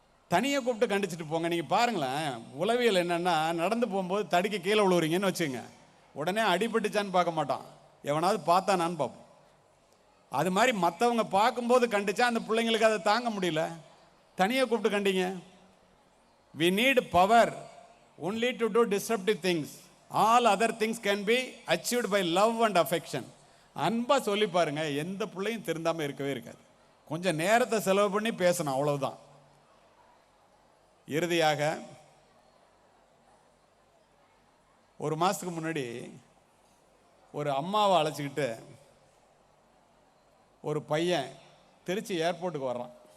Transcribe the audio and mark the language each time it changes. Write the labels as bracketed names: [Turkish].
[Tamil] தனியாக கூப்பிட்டு கண்டிச்சுட்டு போங்க. நீங்கள் பாருங்களேன், உளவியல் என்னென்னா, நடந்து போகும்போது தடிக்க கீழே விழுவுறீங்கன்னு வச்சுங்க, உடனே அடிபட்டுச்சான்னு பார்க்க மாட்டான், எவனாவது பார்த்தானான்னு பார்ப்போம். அது மாதிரி மற்றவங்க பார்க்கும்போது கண்டிச்சா அந்த பிள்ளைங்களுக்கு அதை தாங்க முடியல, தனியாக கூப்பிட்டு கண்டிங்க. [English] we need power only to do disruptive things. all other things can be achieved by love and affection. [Tamil] அன்பா சொல்லி பாருங்க, எந்த பிள்ளையும் திருந்தாமல் இருக்கவே இருக்காது. கொஞ்சம் நேரத்தை செலவு பண்ணி பேசணும், அவ்வளவுதான். இறுதியாக, ஒரு மாதத்துக்கு முன்னாடி ஒரு அம்மாவை அழைச்சிக்கிட்டு ஒரு பையன் திருச்சி ஏர்போர்ட்டுக்கு வர்றான்.